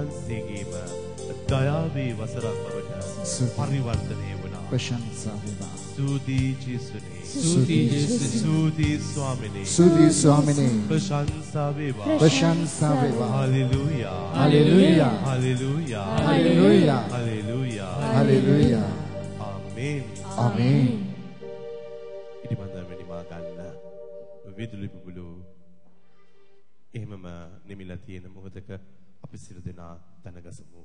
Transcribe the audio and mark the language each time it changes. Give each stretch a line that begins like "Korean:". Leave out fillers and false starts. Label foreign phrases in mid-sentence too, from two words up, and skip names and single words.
Sinhala: උන්වහන්සේගේම දයාවේ වසරක් බවට පරිවර්තනය වුණා. ප්‍රශංසා වේවා.
Tamil: துதி இயேசுவே. துதி இயேசுவே. துதி சுவாமினி. துதி சுவாமினி.
Sinhala: ප්‍රශංසා වේවා. ප්‍රශංසා වේවා. Hallelujah. Hallelujah. Hallelujah. Hallelujah. Hallelujah. Hallelujah. Amen. Amen. ඉදි බඳවෙනි මා ගන්න විදුලි බුබුලු එහෙමම නිමිලා තියෙන මොහොතක අපි සියලු දෙනා දනගසමු.